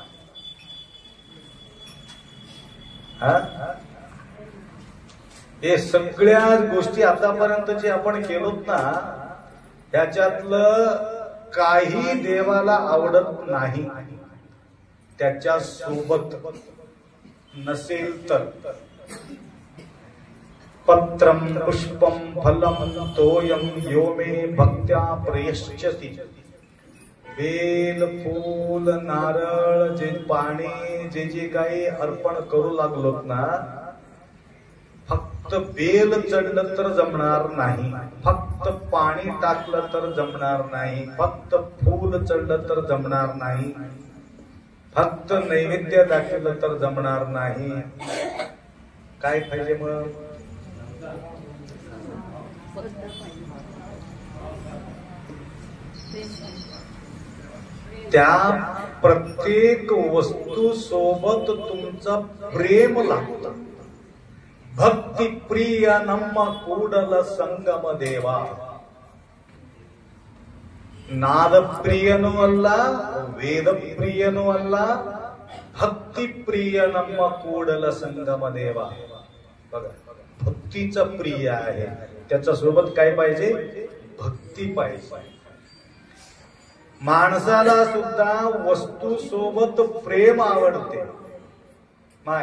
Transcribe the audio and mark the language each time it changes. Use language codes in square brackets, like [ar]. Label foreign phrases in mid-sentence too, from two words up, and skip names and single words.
[mr] हे सगळ्या गोष्टी आतापर्यंत जे आपण केलोत ना त्याच्यातलं काही देवाला आवडत नाही. त्याच्या सोबत नसेल तर [sa] पत्रम पुष्पम फलम तोयम यो मे भक्त्या प्रयश्चति. [mr] बेल फूल नारळ जे पाणी जे जे काही अर्पण करू लागलोत ना, फक्त बेल चढलं तर जमणार नाही, फक्त पाणी टाकलं तर जमणार नाही, फक्त फूल चढलं तर जमणार नाही, फक्त नैवेद्य दाखवलं तर जमणार नाही. काय पाहिजे मग. त्या प्रत्येक वस्तू सोबत तुमचं प्रेम लागतं. [kn] ಭಕ್ತಿ ಪ್ರಿಯ ನಮ್ಮ ಕೂಡಲ ಸಂಗಮ ದೇವಾ. ನಾದ ಪ್ರಿಯನು ಅಲ್ಲ, ವೇದ ಪ್ರಿಯನು ಅಲ್ಲ, ಭಕ್ತಿ ಪ್ರಿಯ ನಮ್ಮ ಕೂಡಲ ಸಂಗಮ ದೇವಾ. [mr] बघा, भक्तीचं प्रिय आहे. त्याच्या सोबत काय पाहिजे. भक्ती पाहिजे. माणसाला सुद्धा वस्तू सोबत प्रेम आवडते माय.